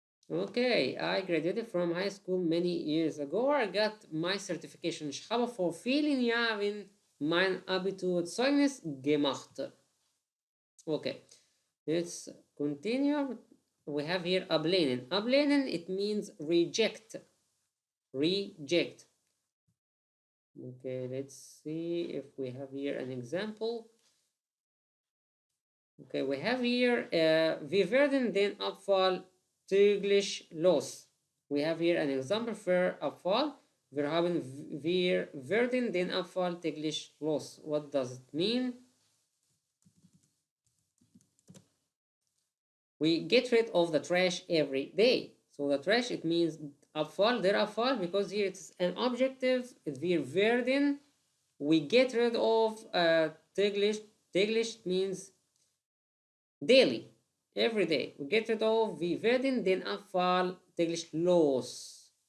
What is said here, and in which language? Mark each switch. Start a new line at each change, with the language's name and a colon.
English: Okay, I graduated from high school many years ago. I got my certification.
German: Ich habe vor vielen Jahren mein Abiturzeugnis gemacht.
English: Okay, let's continue. We have here ablehnen. Ablehnen, it means reject. Reject. Okay, let's see if we have here an example. Okay, we have here
German: wir werden den Abfall täglich los.
English: We have here an example for Abfall.
German: Wir werden den Abfall täglich los.
English: What does it mean? We get rid of the trash every day. So the trash, it means Abfall, der Abfall, because here it's an objective.
German: Wir werden,
English: we get rid of täglich. Täglich means daily, every day. We get rid of,
German: wir werden den Abfall täglich los.